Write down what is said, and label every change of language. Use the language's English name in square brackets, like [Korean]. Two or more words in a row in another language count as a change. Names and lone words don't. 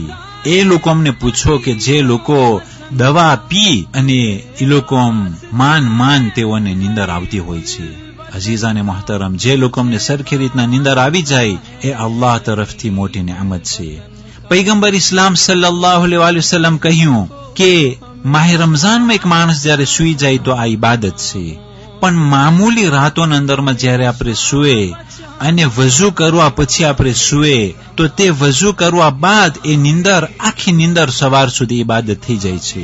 [Gujarati] એ લોકોને પૂછો કે જે લોકો દવા પી અને એ લોકો માન તેઓને નિંદર આવતી હોય છે। [Urdu] عزیزانِ محترم, [Gujarati] જે લોકોને સરખી રીતના નિંદર આવી જાય એ અલ્લાહ તરફથી મોટી નેમત છે। પૈગંબર ઇસ્લામ [Arabic] صلى الله عليه وسلم [Gujarati] કહ્યું કે માહ રમઝાનમાં એક માણસ જ્યારે સૂઈ જાય તો આ ઇબાદત છે, પણ મામૂલી રાતોના અંદરમાં જ્યારે આપણે સૂએ અને વઝુ કરવા પછી આપણે સૂએ તો તે વઝુ કરવા બાદ એ નિંદર આખી નિંદર સવાર સુધી ઇબાદત થઈ જાય છે।